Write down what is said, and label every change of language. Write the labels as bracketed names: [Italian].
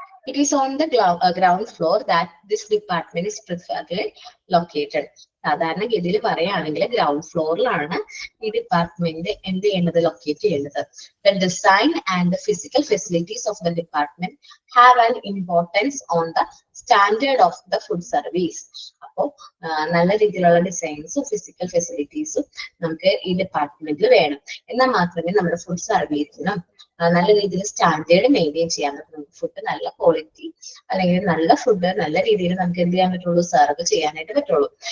[English] It is on the ground floor that this department is preferably located. [Malayalam] സാധാരണഗതിയിൽ പറയുകയാണെങ്കിൽ ground ഫ്ലോറിലാണ് ഈ department എന്ത് ചെയ്യുന്നത്, ലൊക്കേറ്റ് ചെയ്യുന്നത്. [English] The design and the physical facilities of the department have an importance on the standard of the food service. [Malayalam] അപ്പോൾ നല്ല രീതിയിലുള്ള ഡിസൈൻസും physical ഫെസിലിറ്റീസും നമുക്ക് ഈ ഡിപ്പാർട്ട്മെന്റിൽ വേണം. എന്നാൽ മാത്രമേ നമ്മുടെ ഫുഡ് സർവീസിനും നല്ല രീതിയിൽ സ്റ്റാൻഡേർഡ് മെയിൻറ്റെയിൻ ചെയ്യാൻ പറ്റും. ഫുഡ് നല്ല ക്വാളിറ്റി അല്ലെങ്കിൽ നല്ല ഫുഡ് നല്ല രീതിയിൽ നമുക്ക് എന്ത് ചെയ്യാൻ പറ്റുള്ളൂ, സെർവ് ചെയ്യാനായിട്ട് പറ്റുള്ളൂ.